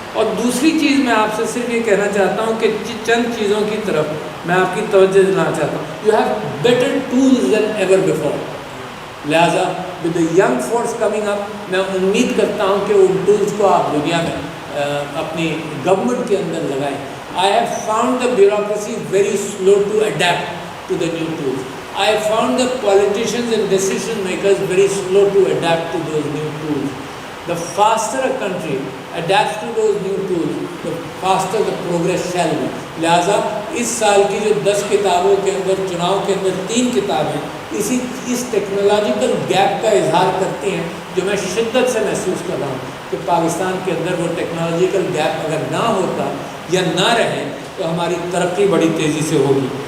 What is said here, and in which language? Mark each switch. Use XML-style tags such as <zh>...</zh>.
<ur>اور دوسری چیز میں آپ سے صرف یہ کہنا چاہتا ہوں کہ چند چیزوں کی طرف میں آپ کی توجہ دلانا چاہتا ہوں. You have better tools then ever before. لہٰذا with the young force coming up, میں امید کرتا ہوں کہ ان ٹولز کو آپ دنیا میں اپنی گورنمنٹ کے اندر لگائیں.</ur> <en>I have found the bureaucracy very slow to adapt to the new tools. I have found the politicians and decision makers very slow to adapt to those new tools. The faster a country adapts to those new tools, the faster the progress shall be.</en> <ur>لہٰذا اس سال کی جو 10 کتابوں کے اندر، چناؤ کے اندر 3 کتابیں اس technological gap کا اظہار کرتی ہیں جو میں شدت سے محسوس کر رہا ہوں کہ پاکستان کے اندر وہ ٹیکنالوجیکل گیپ اگر نہ ہوتا یا نہ رہے تو ہماری ترقی بڑی تیزی سے ہوگی.</ur>